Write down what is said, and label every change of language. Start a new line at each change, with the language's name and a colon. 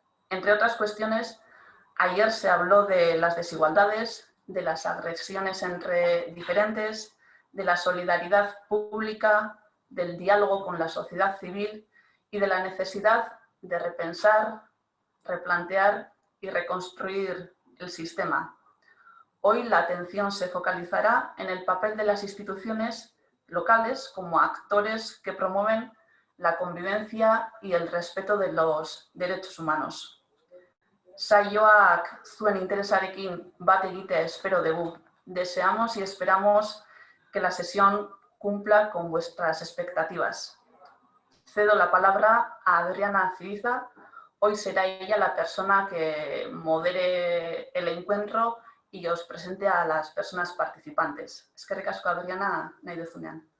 Spanish: Entre otras cuestiones, ayer se habló de las desigualdades, de las agresiones entre diferentes, de la solidaridad pública, del diálogo con la sociedad civil y de la necesidad de repensar, replantear y reconstruir el sistema. Hoy la atención se focalizará en el papel de las instituciones locales como actores que promueven la convivencia y el respeto de los derechos humanos.
Basque: Saioak zuen interesarekin bat egitea espero dugu.
Spanish: Deseamos y esperamos que la sesión cumpla con vuestras expectativas. Cedo la palabra a Adriana Ciriza. Hoy será ella la persona que modere el encuentro y os presente a las personas participantes.
Basque: Eskerrik asko, Adriana, nahi duzunean.